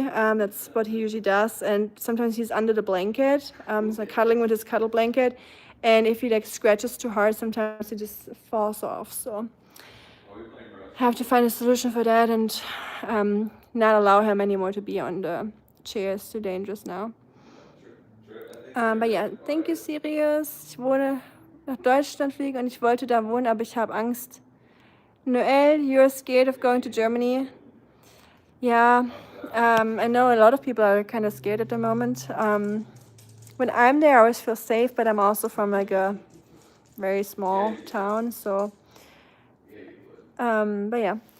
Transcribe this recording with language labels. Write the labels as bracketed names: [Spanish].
[English] That's what he usually does. And sometimes he's under the blanket, he's like cuddling with his cuddle blanket. And if he like scratches too hard, sometimes he just falls off. So I have to find a solution for that and not allow him anymore to be on the chair. It's too dangerous now. But yeah, thank you, Sirius. [German] Ich wollte nach Deutschland fliegen und ich wollte da wohnen, aber ich habe Angst. [English] Noel, you're scared of going to Germany? Yeah, I know a lot of people are kind of scared at the moment. When I'm there, I always feel safe, but I'm also from like a very small town, so. But yeah.